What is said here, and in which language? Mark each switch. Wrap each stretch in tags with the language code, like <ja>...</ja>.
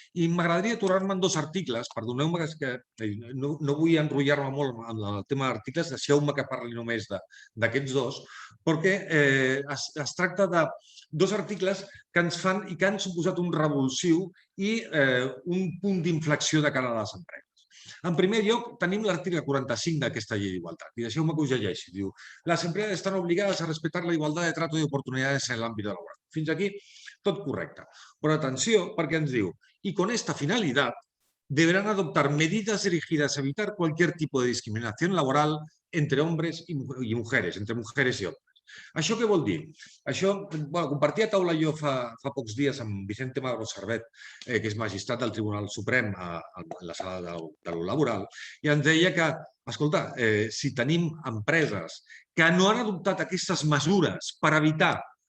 <ca>I m'agradaria aturar-me en 2 articles, perdoneu-me que no vull enrotllar-me molt en el tema d'articles, deixeu-me que parli només d'aquests 2, perquè es tracta de 2 articles que ens fan i que han suposat un revulsiu i un punt d'inflexió de cara a les empreses. En primer lloc, tenim l'article 45 d'aquesta llei d'igualtat. I deixeu-me que us llegeixi.</ca> <es>Diu, las empresas están obligadas a respetar la igualdad de trato y oportunidades en el ámbito laboral. Fins aquí, tot correcte. Però atenció, perquè ens diu, y con esta finalidad deberán adoptar medidas dirigidas a evitar cualquier tipo de discriminación laboral entre hombres y mujeres, entre mujeres y hombres.</es> <ca>Això què vol dir? Això, compartia taula jo fa pocs dies amb Vicente Magro Servet, que és magistrat del Tribunal Suprem a la sala de lo laboral, i ens deia que, escolta, si tenim empreses que no han adoptat aquestes mesures per evitar</ca>